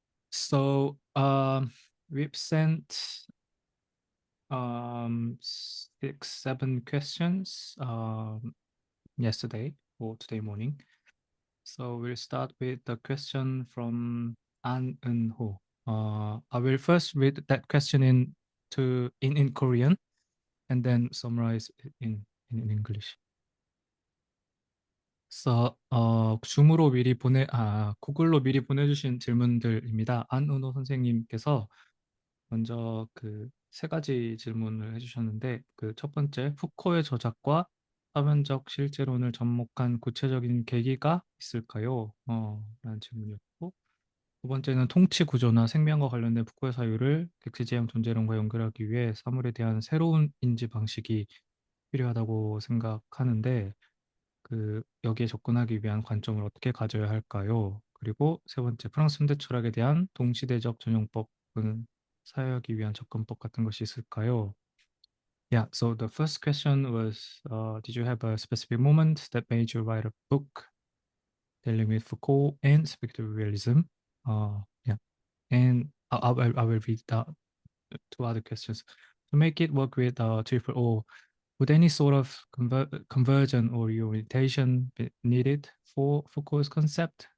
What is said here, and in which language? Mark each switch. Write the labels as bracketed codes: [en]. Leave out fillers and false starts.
[en] So, we've sent 6, 7 questions yesterday or today morning. So we'll start with the question from An Eun-ho. I will first read that question in Korean and then summarize it in English. [ko] 그래서 줌으로 미리 구글로 미리 보내주신 질문들입니다. 안은호 선생님께서 먼저 그 3가지 질문을 해주셨는데, 그 첫 번째, 푸코의 저작과 사변적 실제론을 접목한 구체적인 계기가 있을까요? 라는 질문이었고, 두 번째는 통치 구조나 생명과 관련된 푸코의 사유를 객체지향 존재론과 연결하기 위해 사물에 대한 새로운 인지 방식이 필요하다고 생각하는데, 여기에 접근하기 위한 관점을 어떻게 가져야 할까요? 그리고 세 번째, 프랑스 현대 철학에 대한 동시대적 전용법은 사회하기 위한 접근법 같은 것이 있을까요? [en] Yeah, so the first question was, did you have a specific moment that made you write a book dealing with Foucault and speculative realism? Yeah, and I will read the 2 other questions. To make it work with triple O, would any sort of conversion or reorientation be needed for Foucault's concept?